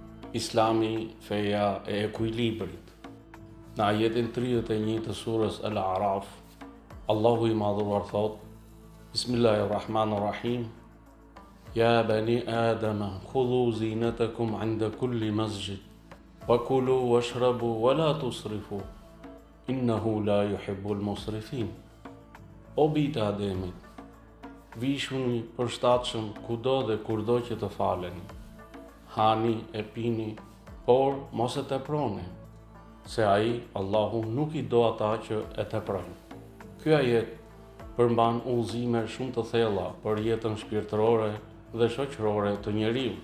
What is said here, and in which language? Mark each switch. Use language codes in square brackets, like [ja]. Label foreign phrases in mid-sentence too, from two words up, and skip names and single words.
[sq] Islami, feja e ekuilibrit. Në ajetin 31 të surës Al-Araf, Allahu i madhuar thot: Bismillahirrahmanirrahim. [ar] يا بني آدم خذوا زينتكم عند كل مسجد وكلوا واشربوا ولا تسرفوا إنه لا يحب المسرفين. [sq] O bijtë e Ademit, vishuni përshtatshëm kudo dhe kurdo që të faleni. Hani e pini, por mos e teproni, se ai, Allahu, nuk i do ata që e teprojnë. Ky ajet përmban udhëzime shumë të thella për jetën shpirtërore dhe shoqërore të njeriut.